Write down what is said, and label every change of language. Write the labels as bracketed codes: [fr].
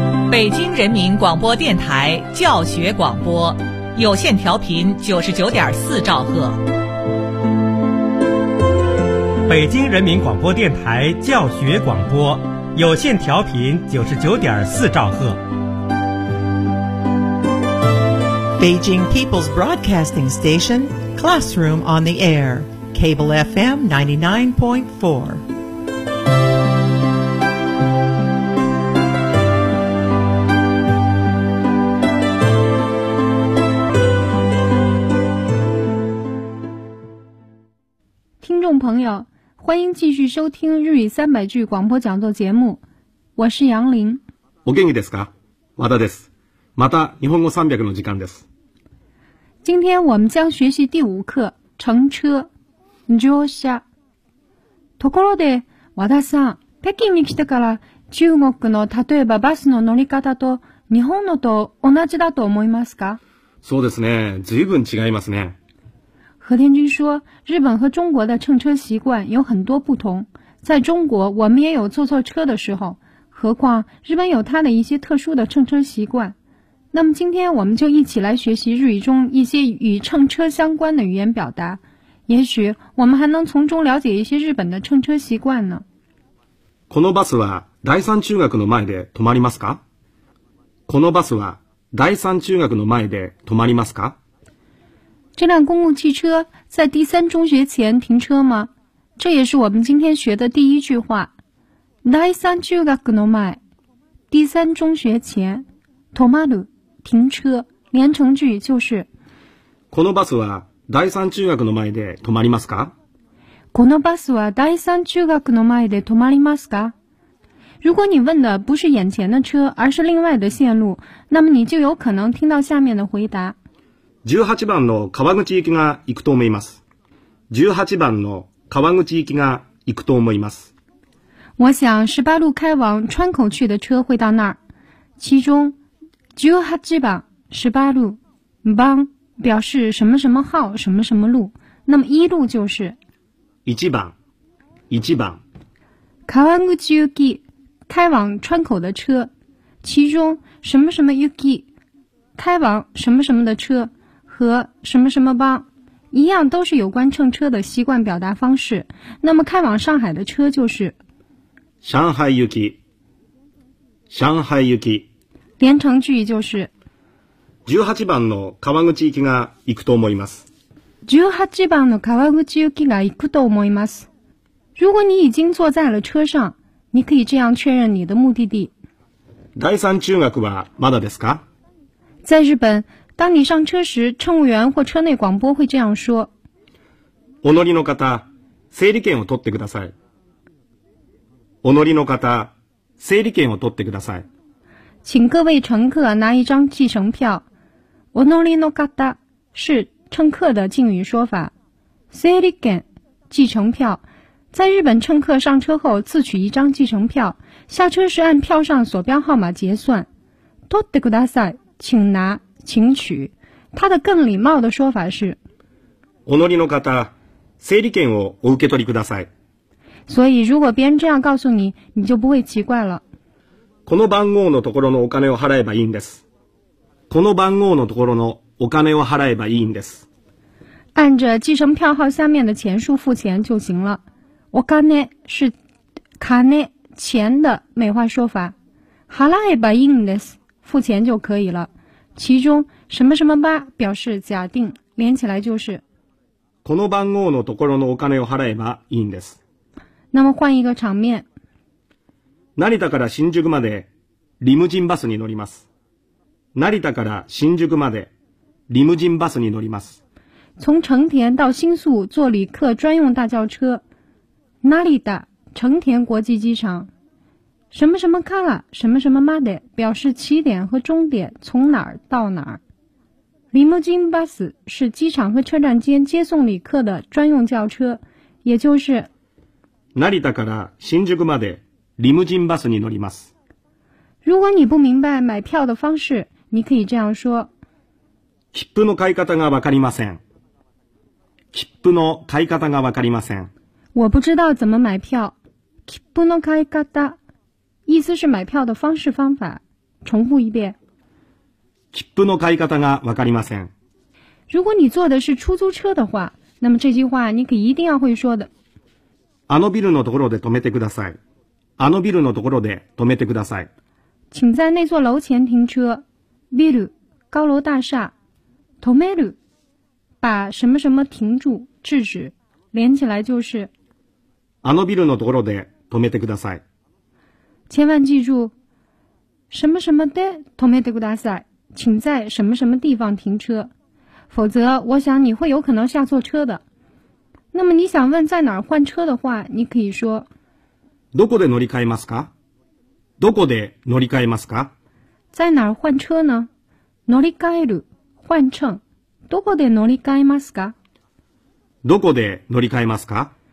[zh] 北京人民广播电台教学广播，有线调频99.4兆赫。北京人民广播电台教学广播，有线调频99.4兆赫。 [en] Beijing People's Broadcasting Station, Classroom on the Air, Cable FM 99.4. [zh] Viewers, 欢迎继续收听日语三百句广播讲座节目，我是杨林。 [ja] お元気ですか？和田です。また日本語300の時間です。 [zh] 今天我们将学习第五课乘车。 [ja] 乗車。ところで、和田さん、北京に来てから中国の例えばバスの乗り方と日本のと同じだと思いますか？そうですね。随分違いますね。 [zh] 何天君说，日本和中国的乘车习惯有很多不同。在中国，我们也有坐错车的时候，何况日本有它的一些特殊的乘车习惯。那么今天我们就一起来学习日语中一些与乘车相关的语言表达，也许我们还能从中了解一些日本的乘车习惯呢。 [ja] このバスは第三中学の前で止まりますか？このバスは第三中学の前で止まりますか？ [zh] 这辆公共汽车在第三中学前停车吗？这也是我们今天学的第一句话。 [ja] 第三中学の前，第三中学前，止まる，停车。 [zh] 连成句就是。 [ja] このバスは第三中学の前で止まりますか？このバスは第三中学の前で止まりますか？ [zh] 如果你问的不是眼前的车，而是另外的线路，那么你就有可能听到下面的回答。 [ja] 18番の川口行きが行くと思います。18番の川口行きが行くと思います。 [zh] 我想18路开往川口去的车会到那儿。其中18番、18路、番表示什么什么号、什么什么路。那么一路就是。 [ja] 1番。川口行き、 [zh] 开往川口的车。其中什么什么行き、开往什么什么的车。和什么什么帮一样，都是有关乘车的习惯表达方式。那么开往上海的车就是 [ja] 上海行き。上海行き。 [zh] 连成句就是 [ja] 18番の川口行きが行くと思います。 18番の川口行きが行くと思います。 [zh] 如果你已经坐在了车上，你可以这样确认你的目的地。 [ja] 第三中学はまだですか？ [zh] 在日本，当你上车时，乘务员或车内广播会这样说。 [ja] お乗りの方、整理券を取ってください。お乗りの方、整理券を取ってください。 [zh] 请各位乘客拿一张计程票。 [ja] お乗りの方 [zh] 是乘客的敬语说法。整理券、计程票。在日本，乘客上车后自取一张计程票，下车时按票上所标号码结算。 [ja] 取ってください， [zh] 请拿。请取，它的更礼貌的说法是 [ja] お乗りの方、整理券をお受け取りください。 [zh] 所以如果别人这样告诉你，你就不会奇怪了。 [ja] この番号のところのお金を払えばいいんです。この番号のところのお金を払えばいいんです。 [zh] 按着计程票号下面的钱数付钱就行了。お金是金、钱的美化说法。 [ja] 払えばいいんです、 [zh] 付钱就可以了。其中什么什么吧表示假定，连起来就是 [ja] この番号のところのお金を払えばいいんです。 [zh] 那么换一个场面。 [ja] 成田から新宿までリムジンバスに乗ります。成田から新宿までリムジンバスに乗ります。 [zh] 从成田到新宿坐旅客专用大轿车。成田、成田国际机场。什么什么から、什么什么まで表示起点和终点，从哪儿到哪儿。リムジンバス是机场和车站间接送旅客的专用轿车，也就是 [ja] 成田から新宿までリムジンバスに乗ります。 [zh] 如果你不明白买票的方式，你可以这样说 [ja] 切符の買い方がわかりません。切符の買い方がわかりません。 [zh] 我不知道怎么买票。 [ja] 切符の買い方 [zh] 意思是买票的方式方法。重复一遍。 [ja] 切符の買い方がわかりません。 [zh] 如果你坐的是出租车的话，那么这句话你可一定要会说的。 [ja] あのビルのところで止めてください。あのビルのところで止めてください。 [zh] 请在那座楼前停车。ビル、高楼大厦。止める、把什么什么停住、制止。连起来就是。 [ja] あのビルのところで止めてください。 [zh] 千万记住、什么什么 [ja] で止めてください。 [zh] 请在什么什么地方停车。否则我想你会有可能下错车的。那么你想问在哪儿换车的话，你可以说。 [ja] どこで乗り換えますか？どこで乗り換えますか？ [zh] 在哪儿换车呢？乗り換える、换乘。 [ja] どこで乗り換えますか？どこで乗り換えますか？